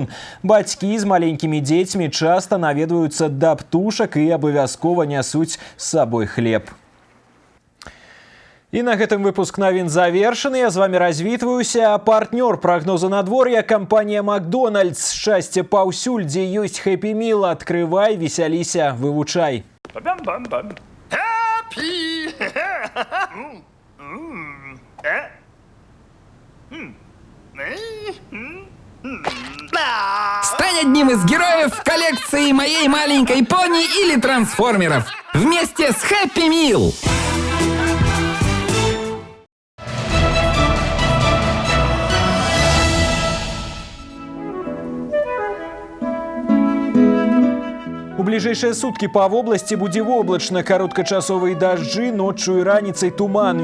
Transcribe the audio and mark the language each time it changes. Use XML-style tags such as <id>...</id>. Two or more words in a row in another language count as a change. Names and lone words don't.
<be>Бацькі з маленькімі дзецьмі часта наведваюцца да птушак і абавязкова нясуць з сабой хлеб. І на гэтым выпуск навін завершаны. Я з вами развітваюся. Партнёр прагноза надвор'я — кампанія «Макдональдс». Шчасце паўсюль, дзе ёсць Happy Meal. Адкрывай, весяліся, вывучай.</be> <ru>Стань одним из героев коллекции «Моей маленькой пони» или «Трансформеров» вместе с Happy Meal.</ru> <be>У бліжэйшыя суткі па вобласці будзе воблачна, кароткачасовыя дажджы, ноччу і раніцай туман.</be>